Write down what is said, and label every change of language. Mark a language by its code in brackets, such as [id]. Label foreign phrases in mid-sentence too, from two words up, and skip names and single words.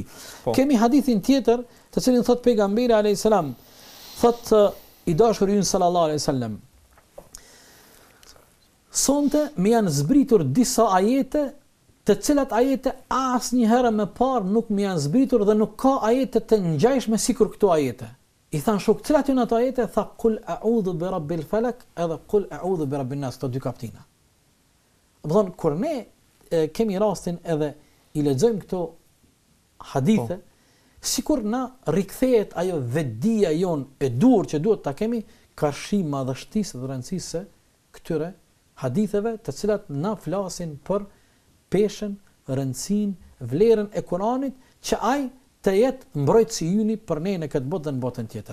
[sq] Kemi hadithin tjetër, të cilin thot pejgamberi [ar] عليه السلام, [sq] thot i dashur ynë [ar] صلى الله عليه وسلم, [sq] sonte më janë zbritur disa ajete, të cilat ajete asnjëherë më parë nuk më janë zbritur dhe nuk ka ajete të ngjashme sikur këto ajete. I thanë shok, cilat janë ato ajete? [ar] Tha قل أعوذ برب الفلق edhe قل أعوذ برب الناس, [sq] këto dy kaptina. Do thonë kur ne kemi rastin edhe i lexojmë këto hadithe, sikur na rikthehet ajo vetdia jon e dur që duhet ta kemi karshi madhështisë dhe rëndësisë këtyre haditheve të cilat na flasin për peshën, rëndësinë, vlerën e Kuranit që ai të jetë mbrojtësi yni për ne në këtë botë dhe në botën tjetër.